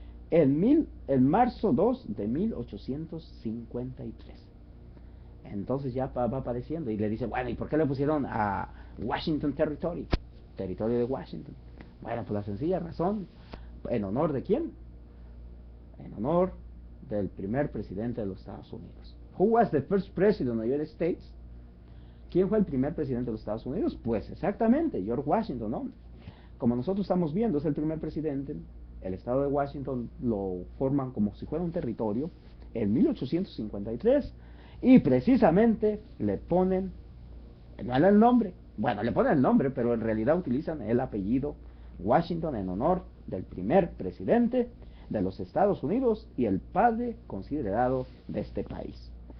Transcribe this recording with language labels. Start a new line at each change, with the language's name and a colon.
Spanish: En marzo 2 de 1853. Entonces ya va apareciendo y le dice, bueno, ¿y por qué le pusieron a Washington Territory? Territorio de Washington. Bueno, pues la sencilla razón, ¿en honor de quién? En honor del primer presidente de los Estados Unidos.
English: Who was the first president of the United States?
Spanish: ¿Quién fue el primer presidente de los Estados Unidos? Pues exactamente, George Washington, ¿no? Como nosotros estamos viendo, es el primer presidente. El estado de Washington lo forman como si fuera un territorio en 1853 y precisamente le ponen, no el nombre, bueno, le ponen el nombre, pero en realidad utilizan el apellido Washington en honor del primer presidente de los Estados Unidos y el padre considerado de este país.